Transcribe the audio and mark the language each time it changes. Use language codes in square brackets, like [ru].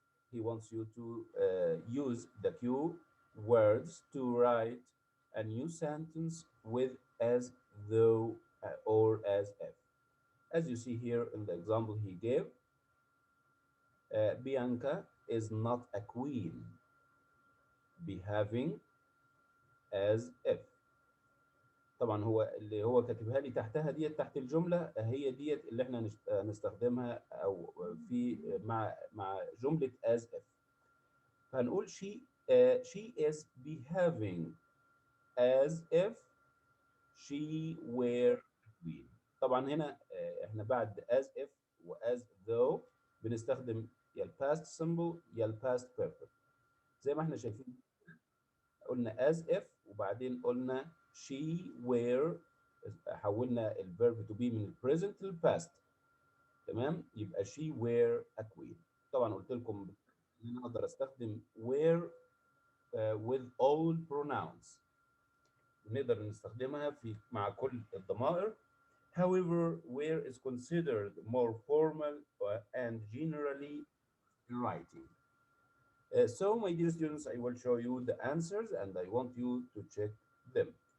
[en] He wants you to use the cue words to write a new sentence with as, though, or as if. As you see here in the example he gave, Bianca is not a queen, behaving as if. [ar] طبعا هو اللي هو كاتبها لي تحتها ديت، تحت الجمله هي ديت اللي احنا نستخدمها او في مع جمله as if. فهنقول [en] she is behaving as if she were a queen. [ar] طبعا هنا احنا بعد as if و as though بنستخدم يا past simple يا past perfect. زي ما احنا شايفين قلنا as if وبعدين قلنا she were، حولنا الفيرب to be من present للpast. تمام، يبقى [en] she were a queen. [ar] طبعا قلت لكم ان انا اقدر استخدم [en] were with all pronouns، [ar] نقدر نستخدمها في مع كل الضمائر. [en] However, where is considered more formal and generally writing. So, my dear students, I will show you the answers and I want you to check them.